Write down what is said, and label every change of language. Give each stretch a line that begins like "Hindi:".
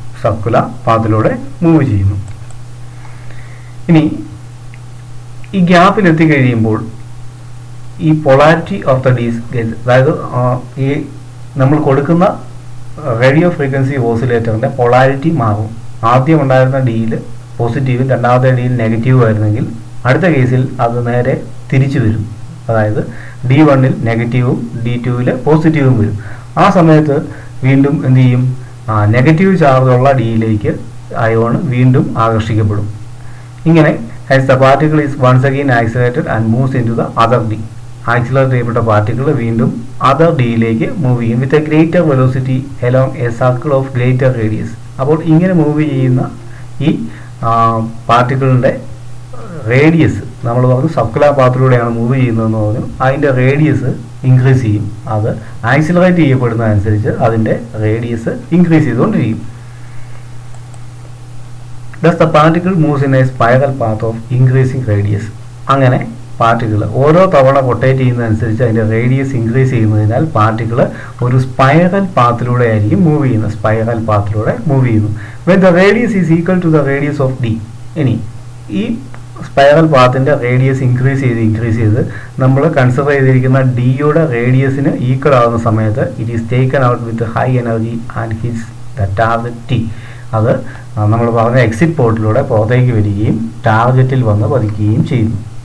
Malayalam: Circular പാത്തിലൂടെ move ചെയ്യുന്നു. ഇനി ഈ ഗ്യാപ്പിൽ എത്തിക്കഴിയുമ്പോൾ ഈ
English: polarity of the dees,
Malayalam: അതായത് ഈ നമ്മൾ കൊടുക്കുന്ന റേഡിയോ ഫ്രീക്വൻസി ഓസിലേറ്ററിൻ്റെ പൊളാരിറ്റി മാറും. ആദ്യം ഉണ്ടായിരുന്ന ഡിയിൽ പോസിറ്റീവും രണ്ടാമത്തെ ഡിയിൽ നെഗറ്റീവും ആയിരുന്നെങ്കിൽ അടുത്ത കേസിൽ അത് നേരെ തിരിച്ചു വരും. അതായത് D1-ൽ നെഗറ്റീവും D2-ൽ പോസിറ്റീവും വരും. ആ സമയത്ത് വീണ്ടും എന്ത് ചെയ്യും? നെഗറ്റീവ് ചാർജുള്ള ഡിയിലേക്ക് അയോൺ വീണ്ടും ആകർഷിക്കപ്പെടും. ഇങ്ങനെ
English: as the particle is once again accelerated and moves into the other D.
Malayalam: Accelerate ചെയ്യപ്പെട്ട പാർട്ടിക്കിൾ വീണ്ടും അതർ ഡിയിലേക്ക് മൂവ് ചെയ്യും
English: With a greater velocity along a circle of greater radius.
Malayalam: അപ്പോൾ ഇങ്ങനെ മൂവ് ചെയ്യുന്ന ഈ പാർട്ടിക്കിളിൻ്റെ റേഡിയസ് നമ്മൾ പറഞ്ഞു സർക്കുലർ പാത്തിലൂടെയാണ് മൂവ് ചെയ്യുന്നതെന്ന് പറഞ്ഞു. അതിൻ്റെ റേഡിയസ് ഇൻക്രീസ് ചെയ്യും. അത് ആക്സിലറേറ്റ് ചെയ്യപ്പെടുന്നതനുസരിച്ച് അതിൻ്റെ റേഡിയസ് ഇൻക്രീസ് ചെയ്തുകൊണ്ടിരിക്കും.
English: Thus the particle moves in a spiral path of increasing radius.
Malayalam: അങ്ങനെ പാർട്ടിക്കിൾ ഓരോ തവണ റൊട്ടേറ്റ് ചെയ്യുന്നതനുസരിച്ച് അതിൻ്റെ റേഡിയസ് ഇൻക്രീസ് ചെയ്യുന്നതിനാൽ പാർട്ടിക്കിൾ ഒരു സ്പൈറൽ പാത്തിലൂടെ ആയിരിക്കും മൂവ് ചെയ്യുന്നത്. സ്പൈറൽ പാത്തിലൂടെ മൂവ് ചെയ്യുന്നു.
English: When the radius is equal to the radius of D.
Malayalam: ഇനി ഈ സ്പൈറൽ പാത്തിൻ്റെ റേഡിയസ് ഇൻക്രീസ് ചെയ്ത് നമ്മൾ കൺസിഡർ ചെയ്തിരിക്കുന്ന ഡിയുടെ റേഡിയസിന് ഈക്വൽ ആകുന്ന സമയത്ത്
English: It is taken out with high energy and hits the target T.
Malayalam: അത് നമ്മൾ പറഞ്ഞ എക്സിറ്റ് പോർട്ടിലൂടെ പുറത്തേക്ക് വരികയും ടാർഗറ്റിൽ വന്ന് പതിക്കുകയും ചെയ്യുന്നു.